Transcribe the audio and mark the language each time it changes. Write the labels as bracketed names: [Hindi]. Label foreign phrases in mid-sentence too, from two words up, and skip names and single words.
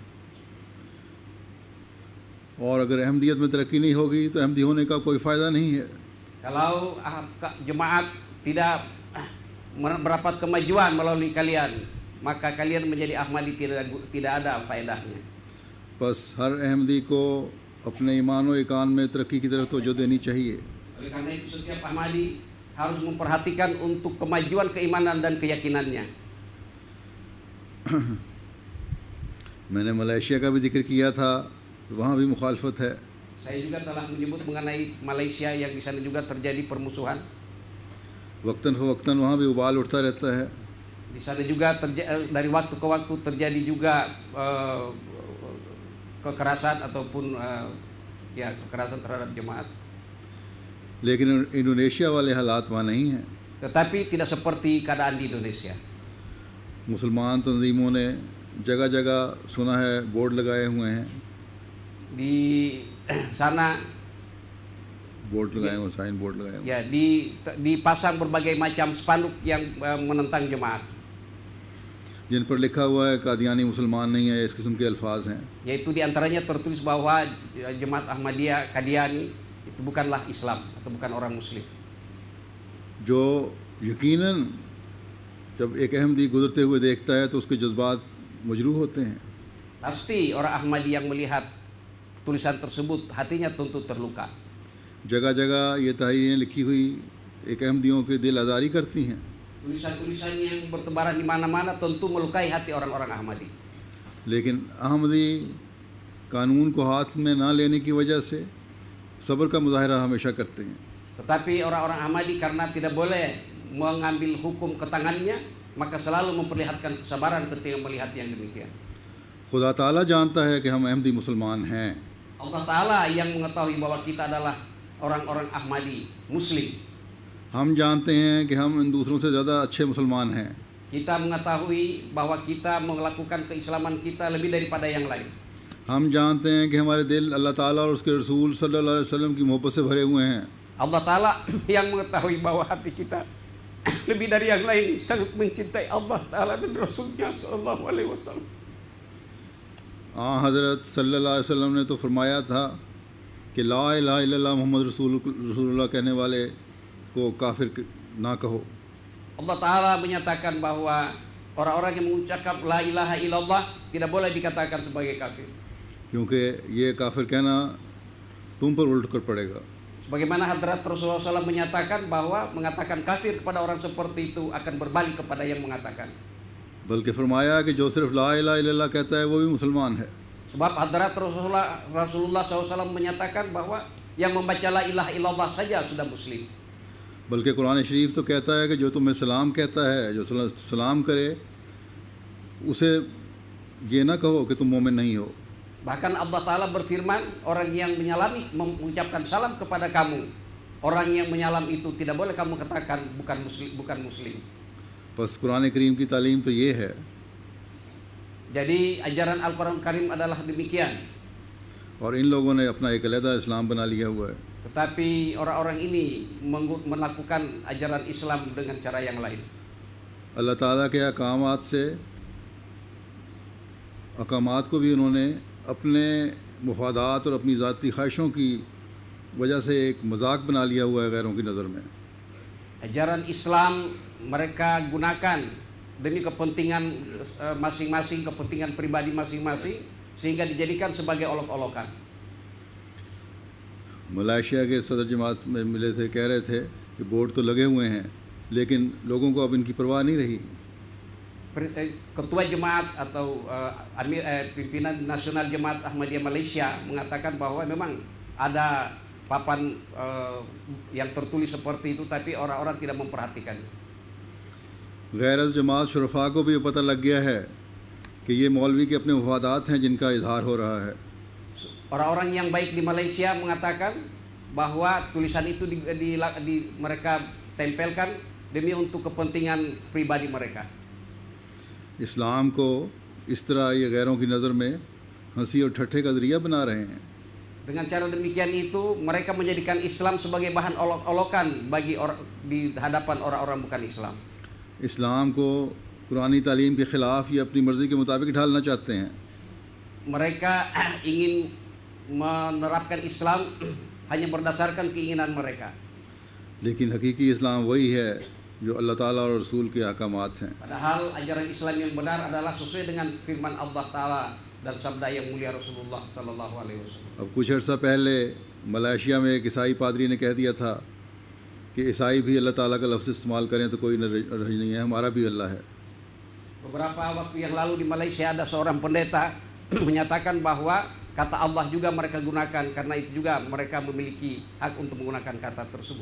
[Urdu] اور اگر احمدیت میں ترقی نہیں ہوگی تو احمدی ہونے کا کوئی فائدہ نہیں ہے. [Indonesian] Kalau jemaat tidak mendapat kemajuan melalui kalian, maka kalian menjadi Ahmadi tidak ada faedahnya. [Urdu] بس ہر احمدی کو اپنے ایمان و ایقان میں ترقی کی طرف توجہ دینی چاہیے. [Indonesian] Oleh karena itu setiap Ahmadi harus memperhatikan untuk kemajuan keimanan dan keyakinannya. [Urdu] میں نے ملیشیا کا بھی ذکر کیا تھا، وہاں بھی مخالفت ہے. [Indonesian] Saya juga telah menyebut mengenai Malaysia yang di sana juga terjadi permusuhan. [Urdu] وقتاً فوقتاً وہاں بھی ابال اٹھتا رہتا ہے. [Indonesian] Di sana juga dari waktu ke waktu terjadi juga kekerasan ataupun ya kekerasan terhadap jemaat. [Urdu] لیکن انڈونیشیا والے حالات وہاں نہیں ہیں. [Indonesian] Tetapi tidak seperti keadaan di Indonesia. [Urdu] مسلمان تنظیموں نے جگہ جگہ سنا ہے بورڈ لگائے ہوئے ہیں, [Indonesian] Di sana [Urdu] بورڈ لگائے ہوئے, [English] sign board [Urdu] لگائے ہوئے, [Indonesian] ya dipasang berbagai macam spanduk yang menentang jemaat, [Urdu] جن پر لکھا ہوا ہے قادیانی مسلمان نہیں ہے، اس قسم کے الفاظ ہیں. [Indonesian] yaitu diantaranya tertulis bahwa jemaat Ahmadiyah Qadiani itu bukanlah Islam atau bukan orang Muslim. [Urdu] جو یقیناً جب ایک احمدی گزرتے ہوئے دیکھتا ہے تو اس کے جذبات مجروح ہوتے ہیں. [Indonesian] Pasti orang Ahmadi yang melihat tulisan tersebut hatinya tentu terluka. [Urdu] جگہ جگہ یہ تحریریں لکھی ہوئی ایک احمدیوں کے دل آزاری کرتی ہیں. [Indonesian] Tulisan-tulisan yang bertebaran di mana-mana tentu melukai hati orang-orang Ahmadi. [Urdu] لیکن احمدی قانون کو ہاتھ میں نہ لینے کی وجہ سے صبر کا مظاہرہ ہمیشہ کرتے ہیں. [Indonesian] Tetapi orang-orang Ahmadi karena tidak boleh mengambil hukum ke tangannya, maka selalu memperlihatkan kesabaran ketika melihat yang demikian. [Urdu] خدا تعالیٰ جانتا ہے کہ ہم احمدی مسلمان ہیں. [Indonesian] Allah Ta'ala yang mengetahui bahwa kita adalah orang-orang Ahmadi Muslim. [Urdu] ہم جانتے ہیں کہ ہم ان دوسروں سے زیادہ اچھے مسلمان ہیں. [Indonesian] Kita mengetahui bahwa kita melakukan keislaman kita lebih daripada yang lain. [Urdu] ہم جانتے ہیں کہ ہمارے دل اللہ تعالیٰ اور اس کے رسول [Arabic] صلى الله عليه وسلم [Urdu] کی محبت سے بھرے ہوئے ہیں. [Indonesian] Allah Ta'ala yang mengetahui bahwa hati kita lebih dari yang lain sangat mencintai Allah Ta'ala dan Rasulnya [Arabic] صلى الله عليه وسلم. [Urdu] हज़रत [Arabic] صلى الله عليه وسلم [Urdu] نے تو فرمایا تھا کہ [Arabic] لا إله إلا الله محمد رسول الله [Urdu] کہنے والے کو کافر نہ کہو. [Indonesian] Allah Ta'ala menyatakan bahwa orang-orang yang mengucapkan [Arabic] لا إله إلا الله [Indonesian] tidak boleh dikatakan sebagai kafir. [Urdu] کیونکہ یہ کافر کہنا تم پر الٹ کر پڑے گا. [Indonesian] Sebagaimana Hadrat Rasulullah SAW menyatakan bahwa mengatakan kafir kepada orang seperti itu akan berbalik kepada yang mengatakan. [Urdu] بلکہ فرمایا کہ جو صرف [Arabic] لا إله إلا الله [Urdu] کہتا ہے وہ بھی مسلمان ہے. [Indonesian] Sebab hadrat Rasulullah SAW menyatakan bahwa yang membaca [Arabic] لا إله إلا الله [Indonesian] saja sudah muslim. [Urdu] بلکہ قرآن شریف تو کہتا ہے کہ جو تمہیں سلام کہتا ہے، جو سلام کرے، اسے یہ نہ کہو کہ تم مومن نہیں ہو. [Indonesian] Bahkan Allah Ta'ala berfirman, orang yang mengucapkan salam kepada kamu, orang yang menyalam itu tidak boleh kamu katakan bukan muslim. [Urdu] بس قرآن کریم کی تعلیم تو یہ ہے. [Indonesian] Jadi ajaran Al-Quran Karim adalah demikian. [Urdu] اور ان لوگوں نے اپنا ایک علیحدہ اسلام بنا لیا ہوا ہے. [Indonesian] Tetapi orang-orang ini melakukan ajaran Islam dengan cara yang lain. [Urdu] اللہ تعالیٰ کے احکامات سے احکامات کو بھی انہوں نے اپنے مفادات اور اپنی ذاتی خواہشوں کی وجہ سے ایک مذاق بنا لیا ہوا ہے غیروں کی نظر میں. [Indonesian] Ajaran Islam mereka gunakan demi kepentingan masing-masing, kepentingan pribadi masing-masing, sehingga dijadikan sebagai olok-olokan. [Urdu] ملیشیا کے صدر جماعت میں ملے تھے، کہہ رہے تھے کہ بورڈ تو لگے ہوئے ہیں لیکن لوگوں کو اب ان کی پرواہ نہیں رہی. [Indonesian] Ketua Jemaat atau pimpinan nasional Jemaat Ahmadiyah Malaysia mengatakan bahwa memang ada papan yang tertulis seperti itu, tapi orang-orang tidak memperhatikannya. [Urdu] غیر جماعت شرفاء کو بھی پتا لگ گیا ہے کہ یہ مولوی کے اپنے مفادات ہیں جن کا اظہار ہو رہا ہے. [Indonesian] Orang-orang yang baik di Malaysia mengatakan bahwa tulisan itu mereka tempelkan demi untuk kepentingan pribadi mereka. [Urdu] اسلام کو اس طرح یہ غیروں کی نظر میں ہنسی اور ٹھٹھے کا ذریعہ بنا رہے ہیں. [Indonesian] Dengan cara demikian itu mereka menjadikan Islam sebagai bahan olok-olokan di hadapan orang-orang bukan Islam. [Urdu] اسلام کو قرآنی تعلیم کے خلاف یہ اپنی مرضی کے مطابق ڈھالنا چاہتے ہیں. [Indonesian] Mereka ingin menerapkan Islam hanya berdasarkan keinginan mereka. [Urdu] لیکن حقیقی اسلام وہی ہے جو اللہ تعالیٰ اور رسول کے احکامات ہیں. [Indonesian] Padahal ajaran Islam yang benar adalah sesuai dengan firman Allah Ta'ala dan sabda yang mulia Rasulullah [Arabic] صلى الله عليه وسلم. [Urdu] اب کچھ عرصہ پہلے ملیشیا میں ایک عیسائی پادری نے کہہ دیا تھا کہ عیسائی بھی اللہ تعالیٰ کا لفظ استعمال کریں تو کوئی حرج نہیں ہے، ہمارا بھی اللہ ہے. [Indonesian] Beberapa waktu yang lalu di Malaysia ada seorang pendeta menyatakan bahwa kata Allah juga mereka gunakan, karena itu juga mereka memiliki hak untuk menggunakan kata tersebut.